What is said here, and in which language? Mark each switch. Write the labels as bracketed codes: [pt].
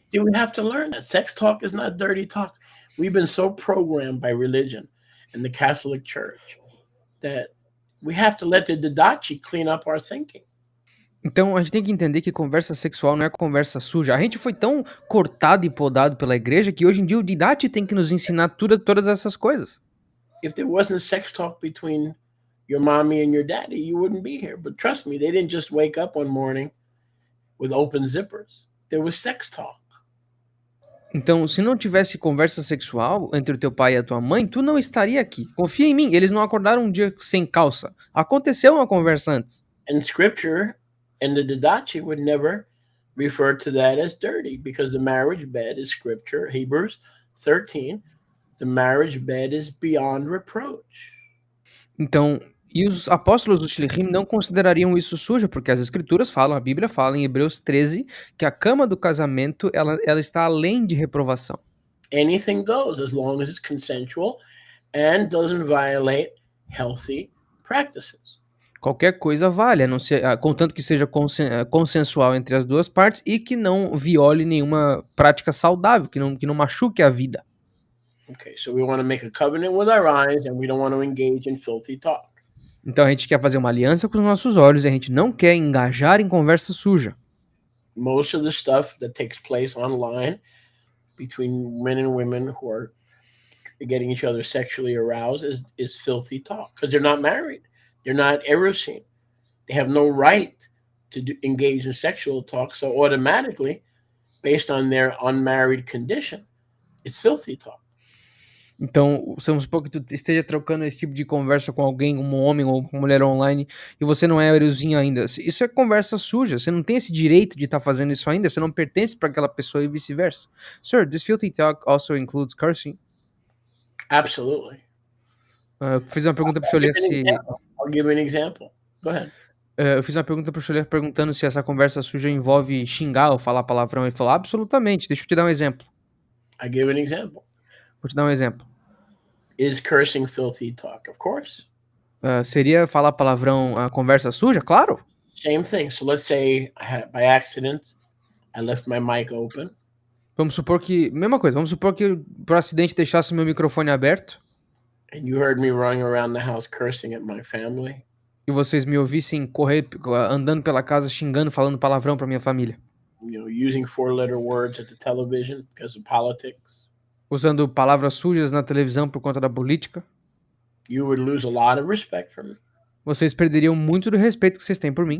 [en] See, we have to learn that sex talk is not dirty talk. We've been so programmed by religion and the Catholic Church that we have to let the Didache clean up our thinking. [pt] Então a gente tem que entender que conversa sexual não é conversa suja. A gente foi tão cortado e podado pela igreja que hoje em dia o Didate tem que nos ensinar todas essas coisas. [en] If there wasn't sex talk between your mommy and your daddy, you wouldn't be here. But trust me, they didn't just wake up one morning with open zippers. There was sex talk. [pt] Então, se não tivesse conversa sexual entre o teu pai e a tua mãe, tu não estaria aqui. Confia em mim, eles não acordaram um dia sem calça. Aconteceu uma conversa antes. [en] And scripture and the Didache would never refer to that as dirty because the marriage bed is scripture. Hebrews 13, the marriage bed is beyond reproach. [pt] Então, e os apóstolos do Shilchim não considerariam isso suja, porque as escrituras falam, a Bíblia fala em Hebreus 13, que a cama do casamento, ela está além de reprovação. [en] Anything goes as long as it's consensual and doesn't violate healthy practices. [pt] Qualquer coisa vale, a não ser, contanto que seja consensual entre as duas partes e que não viole nenhuma prática saudável, que não machuque a vida. [en] Okay, so we want to make a covenant with our eyes and we don't want to engage in filthy talk. [pt] Então a gente quer fazer uma aliança com os nossos olhos e a gente não quer engajar em conversa suja. [en] Most of the stuff that takes place online between men and women who are getting each other sexually aroused is filthy talk because they're not married. They're not erosine. They have no right to engage in sexual talk. So automatically, based on their unmarried condition, it's filthy talk. [pt] Então, vamos supor que tu esteja trocando esse tipo de conversa com alguém, um homem ou uma mulher online, e você não é erosinho ainda. Isso é conversa suja. Você não tem esse direito de estar fazendo isso ainda. Você não pertence para aquela pessoa e vice-versa. [en] Sir, this filthy talk also includes cursing? Absolutely. [pt] Eu fiz uma pergunta pro Choler se... [en] I'll give you an example. Go ahead. [pt] Eu fiz uma pergunta pro Choler perguntando se essa conversa suja envolve xingar ou falar palavrão. Ele falou, absolutamente. Deixa eu te dar um exemplo. [en] I give an example. [pt] Vou te dar um exemplo. [en] Is cursing filthy talk? Of course. [pt] Seria falar palavrão a conversa suja? Claro. [en] Same thing. So let's say by accident, I left my mic open. [pt] Vamos supor que... Mesma coisa. Vamos supor que por acidente deixasse meu microfone aberto. [en] And you heard me running around the house cursing at my family. [pt] E vocês me ouvissem correr, andando pela casa, xingando, falando palavrão pra minha família. [en] You know, using 4-letter words at the television because of politics. [pt] Usando palavras sujas na televisão por conta da política. [en] You would lose a lot of respect from me. [pt] Vocês perderiam muito do respeito que vocês têm por mim.